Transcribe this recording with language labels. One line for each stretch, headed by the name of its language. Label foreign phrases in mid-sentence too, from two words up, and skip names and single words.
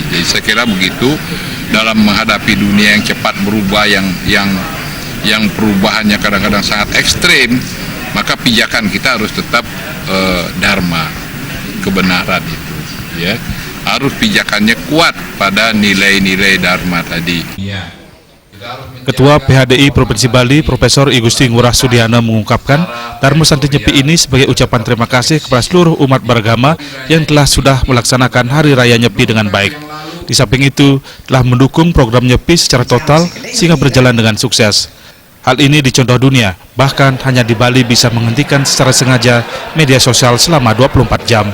Indonesian: Jadi saya kira begitu dalam menghadapi dunia yang cepat berubah, yang perubahannya kadang-kadang sangat ekstrim, maka pijakan kita harus tetap dharma, kebenaran itu, ya. Harus pijakannya kuat pada nilai-nilai dharma tadi. Ketua PHDI Provinsi Bali, Profesor I Gusti Ngurah Sudiana mengungkapkan Dharma Santi Nyepi ini sebagai ucapan terima kasih kepada seluruh umat beragama yang sudah melaksanakan Hari Raya Nyepi dengan baik. Di samping itu, telah mendukung program Nyepi secara total sehingga berjalan dengan sukses. Hal ini dicontoh dunia, bahkan hanya di Bali bisa menghentikan secara sengaja media sosial selama 24 jam.